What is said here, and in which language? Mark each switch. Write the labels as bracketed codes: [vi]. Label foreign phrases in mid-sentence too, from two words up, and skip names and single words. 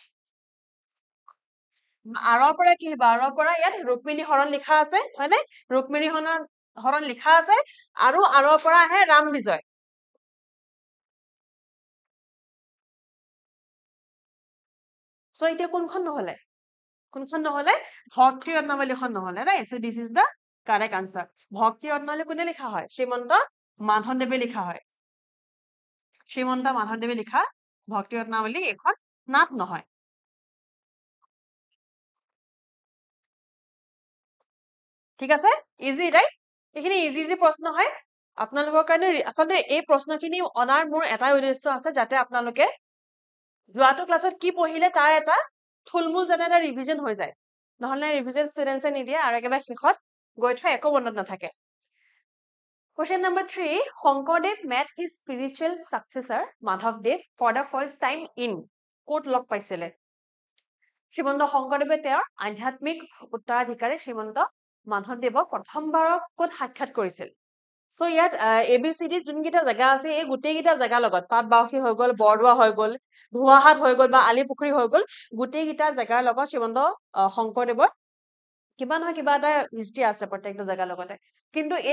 [as] আৰৰ পৰা কি আহিব আৰৰ পৰা ইয়াত ৰুক্মিণী হৰণ লিখা আছে হয় নে ৰুক্মিণী হৰণ লিখা আছে আৰু আৰৰ পৰা আহে ৰাম বিজয় সো এতিয়া কোনখন নহলে ভক্তি ৰত্নাৱলীখন নহলে [en] right so this is the correct answer [as] ভক্তি ৰত্নাৱলী কোনে লিখা হয় শ্ৰীমন্ত মাধৱদেৱে লিখা হয় শ্ৰীমন্ত মাধৱদেৱে লিখা ভক্তি ৰত্নাৱলী এখন নাট নহয় ঠিক আছে [en] easy right [as] এইখিনি ইজি প্ৰশ্ন হয় আপোনালোকৰ কাৰণে আচলতে এই প্ৰশ্নখিনি অনাৰ মোৰ এটাই উদ্দেশ্য আছে যাতে আপোনালোকে যোৱাটো ক্লাছত কি পঢ়িলে তাৰ এটা থুলমূল যাতে এটা ৰিভিজন হৈ যায় নহলে [en] revision students [as] নিদিয়ে আৰু একেবাৰে শেষত গৈ থৈ একো মনত নাথাকে [en] Question number 3 Shonkardev met his spiritual successor Madhavdev for the first time in [as] ক'ত লগ পাইছিলে শ্ৰীমন্ত শংকৰদেৱে তেওঁৰ আধ্যাত্মিক উত্তৰাধিকাৰী শ্ৰীমন্ত মাধৱদেৱক প্ৰথমবাৰৰ ক'ত সাক্ষাৎ কৰিছিল সো ইয়াত ABCD যোনকেইটা জায়গা আছে এই গোটেইকেইটা জায়গা লগত পাটবাউসী হৈ গল বৰদোৱা হৈ গল ধুৱাহাট হৈ গল বা আলিপুখুৰী হৈ গল গোটেইকেইটা জায়গাৰ লগত শ্ৰীমন্ত শংকৰদেৱৰ কিবা নহয় কিবা এটা হিষ্ট্ৰী আছে প্ৰত্যেকটা জায়গাৰ লগতে কিন্তু এই